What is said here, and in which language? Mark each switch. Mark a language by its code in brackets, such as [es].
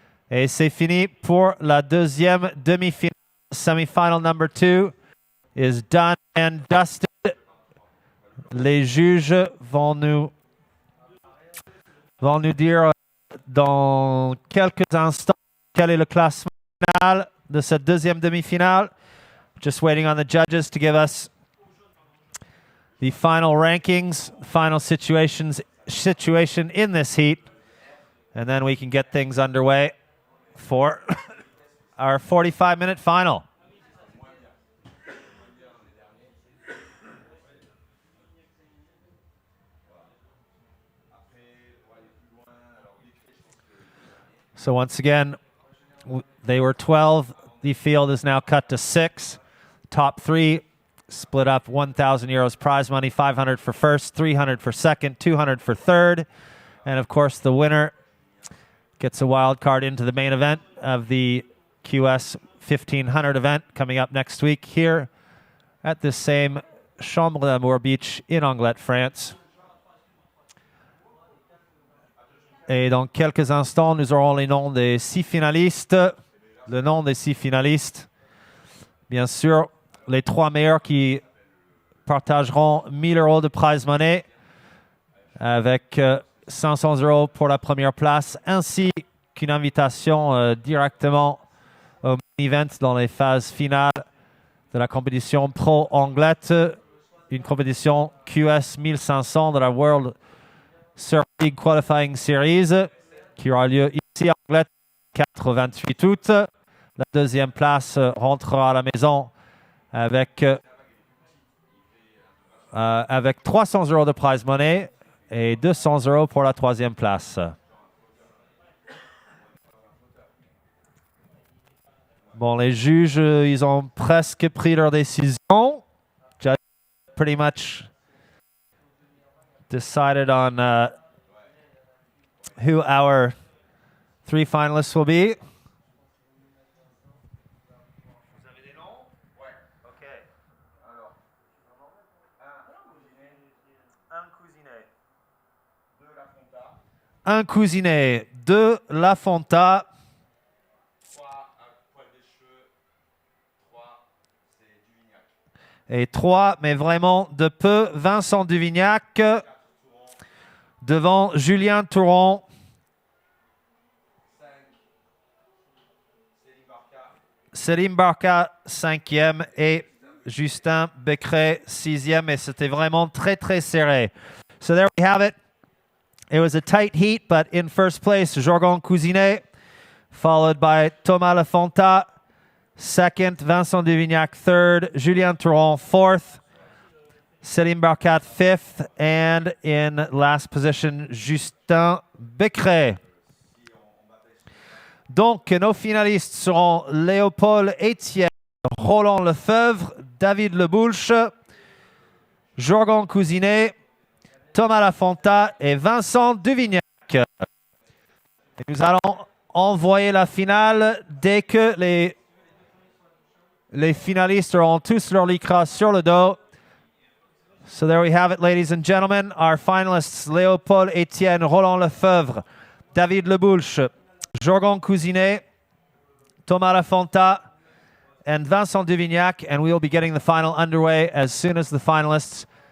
[fr] Et c'est fini pour la deuxième demi-finale. [en] Semi-final number 2 is done and dusted. [fr] Les juges vont nous dire dans quelques instants quel est le classement final de cette deuxième demi-finale. [en] Just waiting on the judges to give us the final rankings, final situation in this heat, and then we can get things underway for our 45-minute final. So once again, they were 12. The field is now cut to 6. Top 3 split up 1,000 euros prize money, 500 for first, 300 for second, 200 for third. And of course, the winner gets a wild card into the main event of the QS 1500 event coming up next week here at the same Chambre d'Amour Beach in Anglet, France. [fr] Et dans quelques instants, nous aurons les noms des 6 finalistes. Le nom des 6 finalistes. Bien sûr, les 3 meilleurs qui partageront 1000 euros de prize money avec 500 euros pour la première place, ainsi qu'une invitation directement au main event dans les phases finales de la compétition Pro Anglet, une compétition QS 1500 de la World Surf League Qualifying Series qui aura lieu ici à Anglet le 4-28 août. La deuxième place rentrera à la maison avec 300 euros de prize money et 200 euros pour la troisième place. Bon, les juges, ils ont presque pris leur décision. [en] Judge pretty much decided on who our 3 finalists will be. [fr] Vous avez des noms? Ouais. OK. Alors, Un cousinet. de la Fonta, Un cousinet, 2 La Fonta, 3 à poil des cheveux, 3 c'est Duvignac, et 3, mais vraiment de peu, Vincent Duvignac, 4 Touron, devant Julien Touron, 5 Céline Barca, Céline Barca, 5e, et Justin Becret, 6e, et c'était vraiment très, très serré. [en] So there we have it. It was a tight heat, but in first place, Jorgon Cousinet, followed by Thomas Lafonta, second, Vincent Duvignac, third, Julien Touron, fourth, Céline Barcat, fifth, and in last position, Justin Becret. [fr] Donc, nos finalistes seront Léopold Etienne, Roland Lefebvre, David Leboulche, Jorgon Cousinet, Thomas Lafonta et Vincent Duvignac. Et nous allons envoyer la finale dès que les finalistes auront tous leur lycra sur le dos. [en] So there we have it, ladies and gentlemen. Our finalists, Léopold Etienne, Roland Lefebvre, David Leboulche, Jorgon Cousinet, Thomas Lafonta, and Vincent Duvignac. And we will be getting the final underway as soon as the finalists